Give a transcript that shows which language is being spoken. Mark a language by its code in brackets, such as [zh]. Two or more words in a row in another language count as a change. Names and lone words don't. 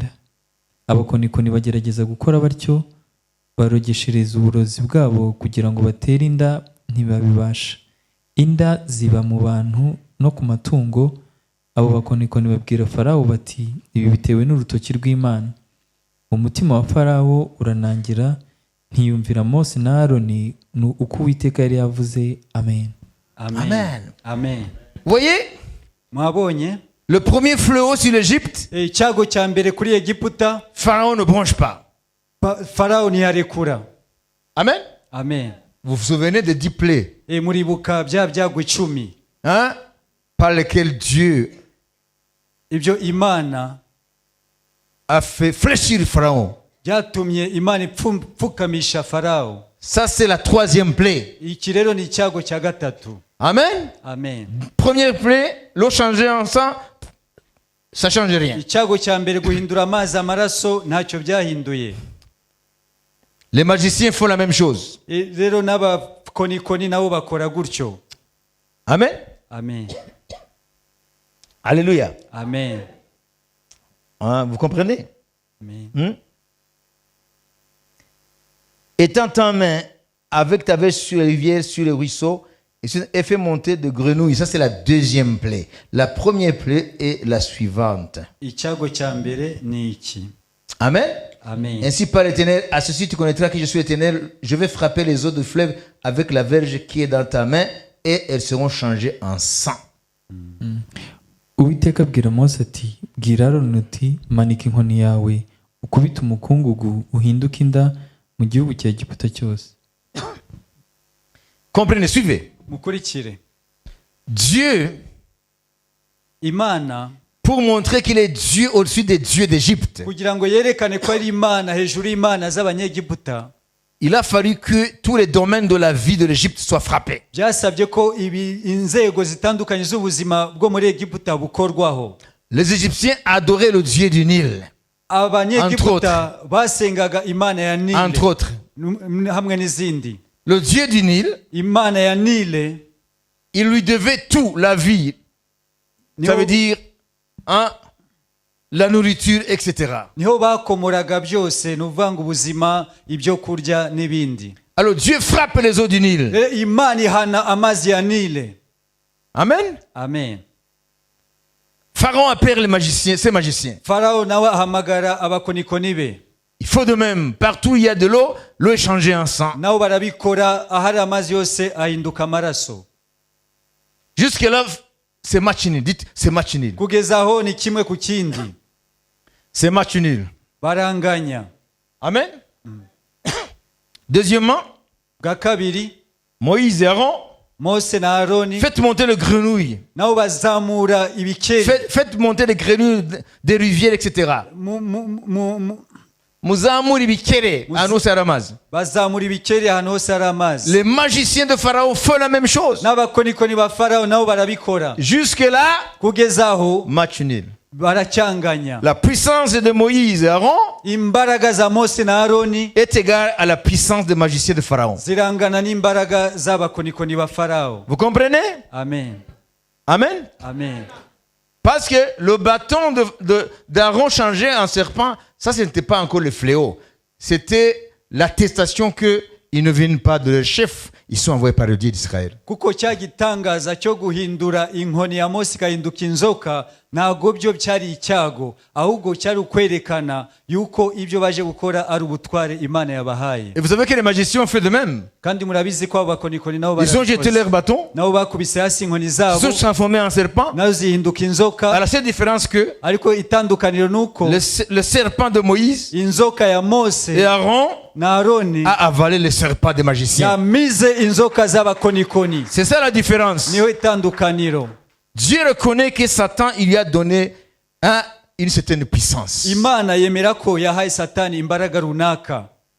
[rw] Abakonikoni bagerageza gukora batyo, barogeshereza uburozi bwabo kugira ngo batere inda ntibabibasha. Inda ziba mu bantu no ku matungo. Abo bakonikoni babwira Farawo bati ibi bitewe n'urutoki rw'Imana. Umutima wa Farawo uranangira ntiyumvira Mose na Aroni uko Uwiteka yari yavuze. Amen. Amen. Amen. [fr] Vous voyez, [rw] Mwabonye [fr] le premier fléau sur l'Égypte, [rw] icyago cya mbere kuri Egiputa, [fr] Pharaon ne bronche pas. [rw] Farawo ntiyarekura. Amen. Amen. [fr] Vous vous souvenez des 10 plaies, [rw] Muribuka bya byago 10 [fr] hein, par lesquelles Dieu [rw] ibyo Imana [fr] a fait fléchir Pharaon. [rw] byatumye Imana ipfukamisha Farawo. [fr] Ça c'est la 3e plaie. [rw] Iki rero ni icyago cya gatatu. Amen. Amen. [fr] Première plaie, l'eau changée en sang, ça change rien. [rw] Icyago cya mbere guhindura amazi amaraso ntacyo byahinduye. [fr] Les magiciens font la même chose. [rw] Rero n'abakonikoni nabo bakora gutyo. Amen. Amen. Alléluia. Amen. [fr] Hein, vous comprenez? Amen. Étant en main avec ta veste sur les rivières, sur les ruisseaux, et fait monter de grenouilles. Ça, c'est la 2e plaie. La première plaie est la suivante. [rw] Icyago cya mbere ni iki. Amen. Amen. [fr] Ainsi par l'Éternel, à ceci tu connaîtras que je suis l'Éternel. Je vais frapper les eaux de fleuve avec la verge qui est dans ta main, et elles seront changées en sang. [rw] Uwiteka abwira Mose ati bwira Aroni uti manika inkoni yawe ukubite umukungugu uhinduke inda mu gihugu cya Egiputa cyose. [fr] Comprenez, suivez. [rw] Mukurikire. [fr] Dieu, [rw] Imana [fr] pour montrer qu'il est Dieu au-dessus des dieux d'Égypte, [rw] kugira ngo yerekane ko ari Imana hejuru y'Imana z'Abanyegiputa, [fr] il a fallu que tous les domaines de la vie de l'Égypte soient frappés. [rw] byasabye ko inzego zitandukanye z'ubuzima bwo muri Egiputa bukorwaho. [fr] Les Égyptiens adoraient le Dieu du Nil, [rw] Abanyegiputa basengaga Imana ya Nile, [fr] entre autres. [rw] hamwe n'izindi. [fr] Le Dieu du Nil, [rw] Imana ya Nile, [fr] il lui devait tout, la vie. Ça veut dire hein, la nourriture, etc. [rw] niho bakomoraga byose, ni ukuvuga ngo ubuzima, ibyo kurya n'ibindi. [fr] Alors Dieu frappe les eaux du Nil. [rw] Imana ihana amazi ya Nile. Amen. Amen. [fr] Pharaon appelle les magiciens, ses magiciens. [rw] farawo nawe ahamagara abakonikoni be [fr] Il faut de même, partout où il y a de l'eau, l'eau est changée en sang. [rw] nabo barabikora ahari amazi yose ahinduka amaraso [fr] Jusque-là, c'est match nul. Dites, c'est match nul. [rw] kugeza aho ni kimwe ku kindi [fr] C'est match nul. [rw] baranganya [fr] Amen. Deuxièmement, [rw] bwa kabiri [fr] Moïse et Aaron, [rw] mose na aroni [fr] faites monter les grenouilles. [rw] nabo bazamura ibikeri [fr] Faites monter les grenouilles des rivières, etc. [rw] Muzamuri bikere, ahantu hose hari amazi. bazamura ibikeri ahantu hose hari amazi [fr] Les magiciens de Pharaon font la même chose. [rw] n'abakonikoni ba farawo nabo barabikora [fr] Jusque-là, [rw] kugeza aho [fr] match nul. [rw] baracyanganya [fr] La puissance de Moïse et Aaron [rw] imbaraga za mose na aroni [fr] est égale à la puissance des magiciens de Pharaon. [rw] zirangana n'imbaraga z'abakonikoni ba farawo [fr] Vous comprenez? [rw] amen Amen. amen [fr] Parce que le bâton d'Aaron changé en serpent, ça, ce n'était pas encore le fléau. C'était l'attestation qu'ils ne viennent pas de leur chef, ils sont envoyés par le Dieu d'Israël. [rw] kuko cya gitangaza cyo guhindura inkoni ya mose ikahinduka inzoka ntabwo byo cyari icyago ahubwo cyari ukwerekana yuko ibyo baje gukora ari ubutware imana yabahaye [fr] Et vous savez que les magiciens ont fait de même. [rw] kandi murabizi ko abakonikoni nabo [fr] Ils ont jeté leur bâton, [rw] nabo bakubise hasi inkoni [fr] ils [rw] zabo [fr] sont transformés en serpent. [rw] nazo zihinduka inzoka [fr] À la seule différence que [rw] ariko itandukaniro nuko [fr] le serpent de Moïse [rw] inzoka ya mose [fr] et Aaron [rw] na aroni [fr] a avalé le serpent des magiciens. [rw] yamize inzoka z'abakonikoni [fr] C'est ça la différence. [rw] niyo itandukaniro [fr] Dieu reconnaît que Satan, il lui a donné une certaine puissance. [rw] imana yemera ko yahaye satani imbaraga runaka